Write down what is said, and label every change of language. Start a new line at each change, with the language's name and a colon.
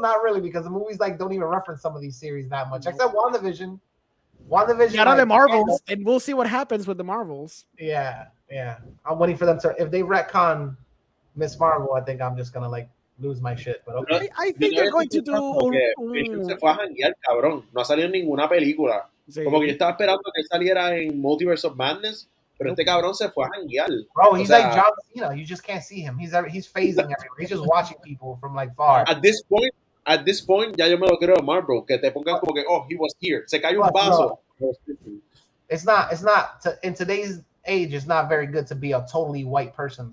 English: Not really, because the movies like don't even reference some of these series that much, except WandaVision. Out of the Marvels, and we'll see what happens with the Marvels. Yeah. I'm waiting for them to. If they retcon Miss Marvel, I think I'm just gonna like lose my shit. But okay. I think they're going to do.
Spanish: Se fue a janguear, cabrón. No ha salido en ninguna película. Sí. Como que yo estaba esperando que saliera en Multiverse of Madness. Pero este cabrón se fue a janguear.
English: Bro, he's like John Cena. You just can't see him. He's phasing everywhere. He's just watching people from like far. At this point,
Spanish: ya yo me lo creo a Marvel, que te pongan como que,
English: he was here.
Spanish: Se cayó un vaso.
English: It's not in today's age, it's not very good to be a totally white person.